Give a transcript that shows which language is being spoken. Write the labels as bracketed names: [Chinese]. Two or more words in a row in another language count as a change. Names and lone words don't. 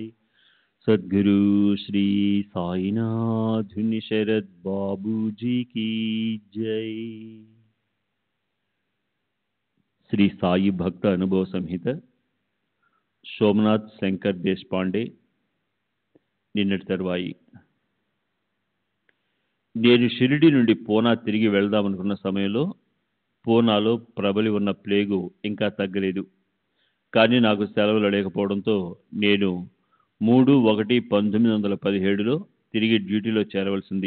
[Hindi] सद्गुरु श्री साईनाथ शरद बाबूजी की जय। श्री साई भक्त अनुभव संहित [Telugu] సోమనాథ్ శంకర్ దేశపాండే నిన్నటి తర్వాయి. నేను షిరిడి నుండి పూనా తిరిగి వెళ్దామనుకున్న సమయంలో పూనాలో ప్రబలి ఉన్న ప్లేగు ఇంకా తగ్గలేదు. కానీ నాకు సెలవులు లేకపోవడంతో నేను 3/1/1917లో తిరిగి డ్యూటీలో చేరవలసింది.